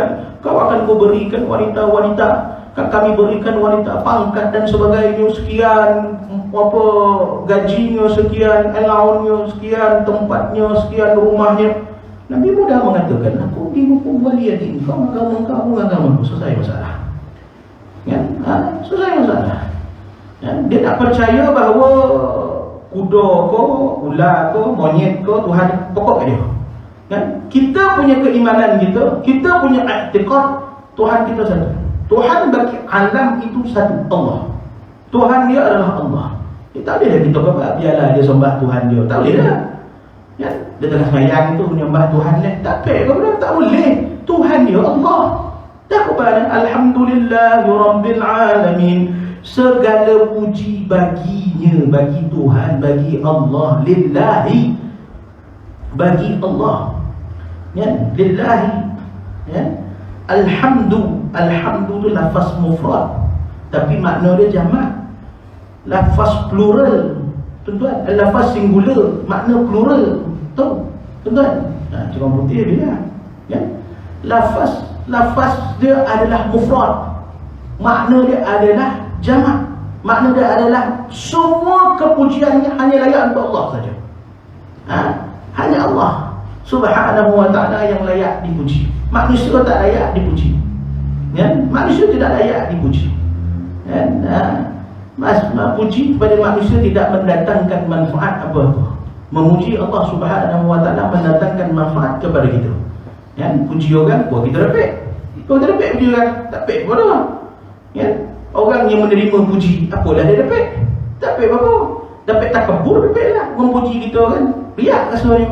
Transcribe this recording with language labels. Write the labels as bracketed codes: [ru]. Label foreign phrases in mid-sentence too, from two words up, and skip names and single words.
[ms] Kau akan berikan wanita-wanita, kami berikan wanita pangkat dan sebagainya, sekian apa gajinya, sekian allowance-nya, sekian tempatnya, sekian rumahnya. Nabi mudah mengatakan, aku dihukum waliyadin, kau agama, selesai masalah, ya, selesai masalah, ya. Dia tak percaya bahawa kuda ko, ular ko, monyet ko, Tuhan pokok dia. Kan? Kita punya keimanan kita punya i'tiqad Tuhan kita satu. Tuhan bagi alam itu satu, Allah. Tuhan dia adalah Allah. Tak boleh kita kata biarlah dia sembah Tuhan dia. Tak boleh dah. Ya, dia tengah semayang tu menyembah Tuhan dia. Tak boleh. Tuhan dia Allah. Tak kepada [ar] alhamdulillahirabbil alamin. [ms] Segala puji baginya, bagi Tuhan, bagi Allah, lillahi, bagi Allah. Ya, lillahi. Ya. Alhamdu tu lafaz mufrad, tapi makna dia jamak. Lafaz plural, tuan-tuan. Lafaz singular, makna plural. Tahu, tuan-tuan? Cuma putih dia. Ya. Lafaz dia adalah mufrad. Makna dia adalah jamak. Makna dia adalah semua kepujiannya hanya layak untuk Allah saja. Hanya Allah [ar] Subhanahu wa ta'ala [ms] yang layak dipuji. Manusia tak layak dipuji. Ya? Manusia tidak layak dipuji. Ya? Puji kepada manusia tidak mendatangkan manfaat apa-apa. Memuji Allah [ar] Subhanahu wa ta'ala [ms] mendatangkan manfaat kepada kita. Ya? Puji orang, kita dapat. Kalau kita dapat puji orang, tak dapat apa dah. Ya? Orang yang menerima puji, apalah dia dapat? Tak dapat apa-apa. Dapat takabur, dapat lah. Memuji kita kan, riak rasanya.